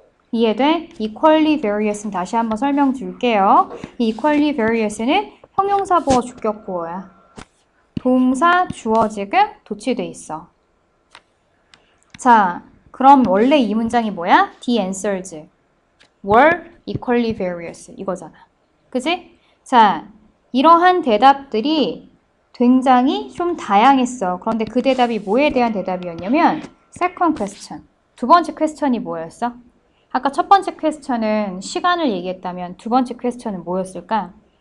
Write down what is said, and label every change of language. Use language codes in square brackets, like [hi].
[ko] 이해돼? equally various는 다시 한번 설명 줄게요. 이 equally various는 형용사 보어, 주격 보어야. 동사, 주어 지금 도치돼 있어. 자, 그럼 원래 이 문장이 뭐야? [en] The answers were equally various [ko] 이거잖아. 그지? 자, 이러한 대답들이 굉장히 좀 다양했어. 그런데 그 대답이 뭐에 대한 대답이었냐면 second question. 두 번째 퀘스천이 뭐였어? 아까 첫 번째 퀘스천은 시간을 얘기했다면 두 번째 퀘스천은 뭐였을까?